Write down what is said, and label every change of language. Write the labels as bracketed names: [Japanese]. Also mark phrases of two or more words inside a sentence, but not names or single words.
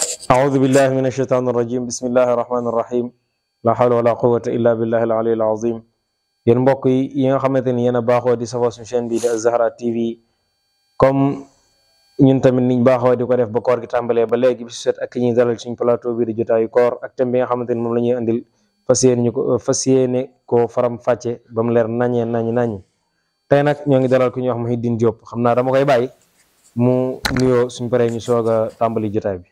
[Arabic] أعوذ بالله من الشيطان الرجيم بسم الله الرحمن الرحيم لا حول ولا قوة إلا بالله العلي العظيم [Wolof] yéen mbokk yi nga xamante ni yéen a baaxoo di safoo suñu chaîne bi di Az-Zahra TV comme ñun tamit niñ baaxoo di ko def ba koor gi tàmbalee ba léegi bi su set ak ñuy dalal suñu plateau bi di jotaayu koor ak thème bi nga xamante ni moom la ñuy andil fas yéene ko faram fàcce ba mu leer naññi tey nag ñoo ngi dalal ku ñuy wax Mouhidine Diop xam naa dama koy bàyyi mu nuyoo suñ paree ñu soog a tàmbali jotaay bi.